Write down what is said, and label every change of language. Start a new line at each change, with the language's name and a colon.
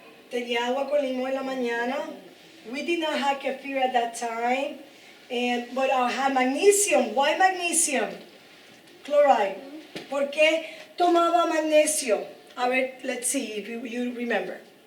Spanish: Tenía agua con limón en la mañana.
English: We did not have kefir at that time, but I had magnesium. Why magnesium? Chloride.
Spanish: ¿Por qué tomaba magnesio? A ver,
English: let's see if you remember.